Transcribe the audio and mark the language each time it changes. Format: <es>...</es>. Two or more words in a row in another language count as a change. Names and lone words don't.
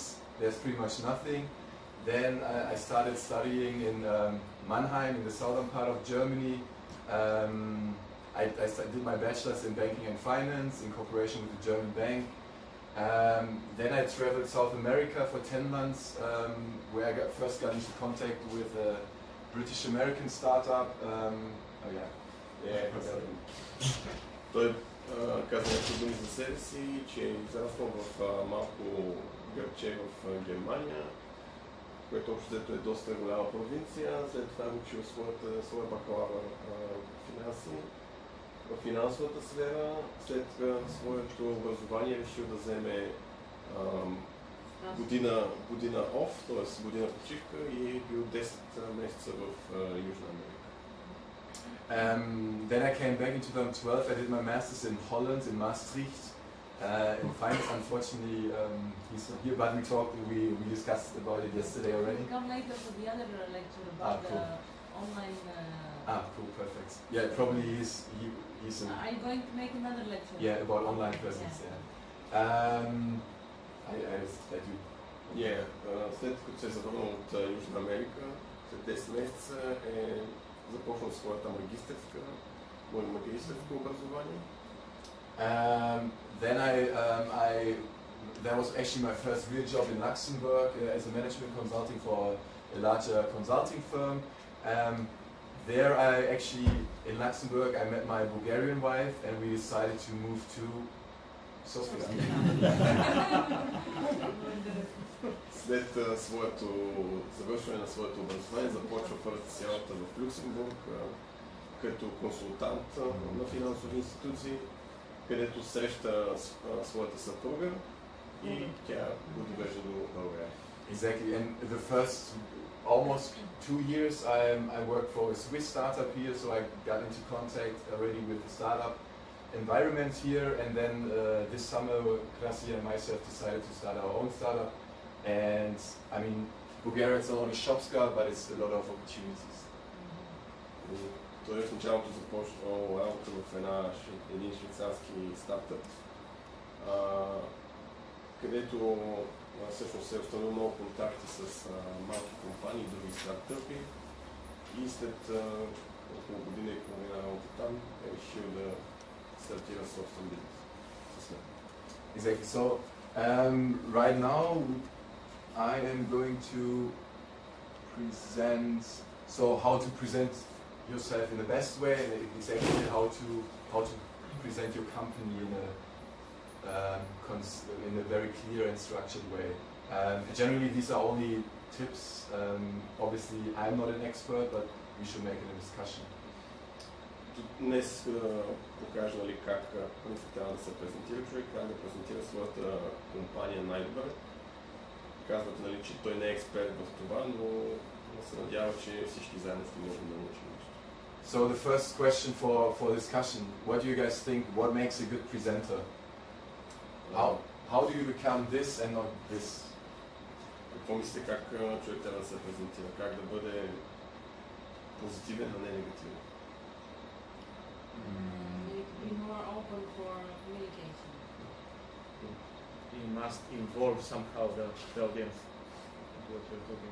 <en>There's pretty much nothing. Then I started studying in Mannheim, in the southern part of Germany. I did my bachelor's in banking and finance in cooperation with the German bank. Then I traveled South America for 10 months, where I first got into contact with a British-American startup.</en> <bg>Той каза някакви думи за себе си, че е израснал в малко градче в Германия, което общо взето е доста голяма провинция. След това е учил своя бакалавър в финансовата сфера. След своето образование решил да вземе година off, т.е. година почивка и е бил 10 месеца в Южна Америка.</bg> <en>Then I came back in 2012. I did my master's in Holland, in Maastricht, In finance, unfortunately, he's not here, but we discussed about it yesterday already. Come later for the other lecture about cool. the online. Cool, perfect. Yeah, probably he's Are you going to make another lecture? yeah, about online presence. Yeah. I let you. Yeah,</en> <bg>след като се е завърнал от Южна Америка, след 10 месеца е започнал своята магистърска образование.</bg> <en>Then that was actually my first real job in Luxembourg as a management consulting for a larger consulting firm. There in Luxembourg I met my Bulgarian wife and we decided to move to Sofia.</en> <bg>След завършване на своето образование започва първата си работа в Люксембург като консултант на финансови институции, където среща своята съпруга и тя го довежда до България.</bg> <en>Exactly, and the first almost 2 years I worked for a Swiss startup here, so I got into contact already with the startup environment here, and then this summer Krasi and myself decided to start our own startup. And I mean, Bulgaria is not only Shopska, but it's a lot of opportunities.</en> <bg>Той в началото започна работа в един швейцарски стартъп, където всъщност се е установил много контакти с малки компании и други стартъпи и след около година и половина работа там е решил да стартира собствен бизнес.</bg> <en>Exactly. So right now I am going to present how to present yourself in the best way, and exactly how to present your company in a very clear and structured way. Generally, these are only tips. Obviously, I'm not an expert, but we should make it a discussion.</en> <bg>Днес иска да покажа как трябва да се презентира човек, как да презентира своята компания най-добре. Казват, че той не е експерт в това, но се надява, че всички заедно ще можем да научим нещо.</bg> <en>So the first question for discussion, what do you guys think, what makes a good presenter? How do you become this and not this?</en> <bg>Какво мислите, как човек трябва да се презентира, как да бъде позитивен, а не негативен?</bg> <en>Be more open for communication. You must involve somehow the audience in what you're talking.</en>